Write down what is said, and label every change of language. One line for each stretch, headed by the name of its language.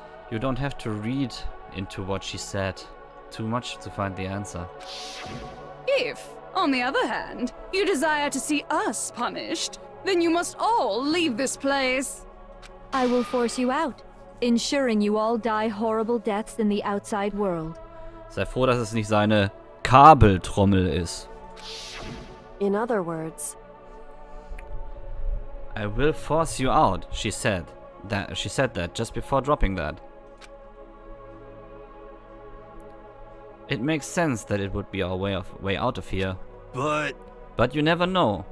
English: You don't have to read into what she said too much to find the answer. If, on the other hand, you desire to see us punished, then you must all leave this place. I will force you out, ensuring you all die horrible deaths in the outside world.
German: Sei froh, dass es nicht seine Kabeltrommel ist.
English: In other words, I will force you out, she said. She said that just before dropping that. It makes sense that it would be our way out of here. But you never know.